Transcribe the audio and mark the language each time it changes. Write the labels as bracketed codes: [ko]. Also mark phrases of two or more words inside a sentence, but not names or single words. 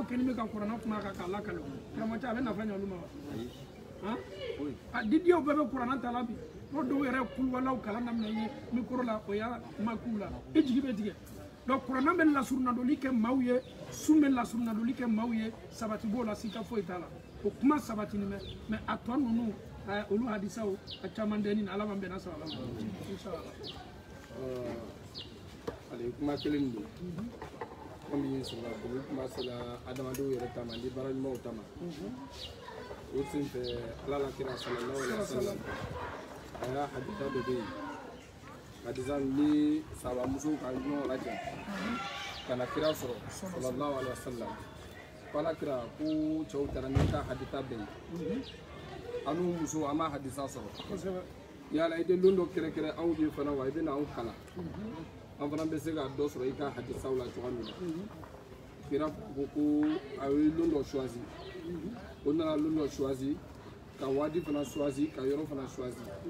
[bm] kɛlen bɛ ka kuranna kuma kan k'a lakale karamɔgɔ a bɛ nafa ɲɛ olu ma wa a didiyaw bɛɛ bɛ kuranna ta la bi o dɔw yɛrɛ kuluwalaw kalan daminɛ ye mikoro la o y'a kuma k'u la i jigi bɛ tigɛ donc kuranna bɛ lasurunadoli kɛ maaw ye sun bɛ lasurunadoli kɛ maaw ye sabati b'o la sika foyi t'a la o kuma sabatini bɛ mais a tɔ ninnu olu hadisaw a caman dɛni na ala man bɛnna sɔrɔ a la inshallah ale kuma kelen don komi sɔrɔ ko kuma sera adamadenw yɛrɛ tama ni baara ɲumanw tama o sen fɛ ala la kira [ar] صلى الله عليه وسلم [bm] a y'a hadisa dɔ bɛ yen hadisa ni sabamusow ka ɲɔgɔn lajɛ ka na kira sɔrɔ [ar] صلى الله عليه وسلم [bm] k'ala kira ko cɛw taara ni ka hadisa bɛɛ ye an n'u musow an ma hadisa sɔrɔ yala i tɛ don dɔ kɛrɛkɛrɛ anw ye fana wa i bɛ na anw kalan an fana bɛ se ka dɔ sɔrɔ i ka hadisaw la cogoya min na kira ko a ye don dɔ choisi o nana don dɔ choisi ka waati fana choisi ka yɔrɔ fana choisi